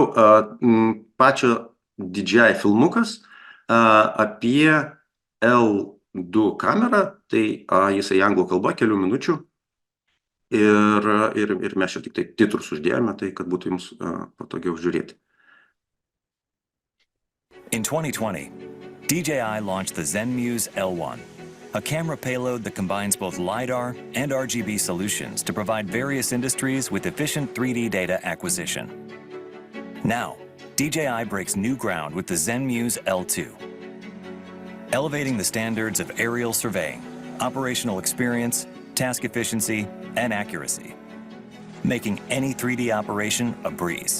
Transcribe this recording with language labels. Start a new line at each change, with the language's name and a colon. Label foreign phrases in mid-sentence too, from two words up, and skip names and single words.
Lithuanian: Pačio DJI filmukas apie L2 kamerą, tai jisai anglų kalba, kelių minučių. Ir mes čia tik tai titrus uždėjome, tai kad būtų jums patogiau žiūrėti.
English: In 2020, DJI launched the ZenMuse L1, a camera payload that combines both LiDAR and RGB solutions to provide various industries with efficient 3D data acquisition. Now, DJI breaks new ground with the ZenMuse L2, elevating the standards of aerial surveying, operational experience, task efficiency, and accuracy, making any 3D operation a breeze.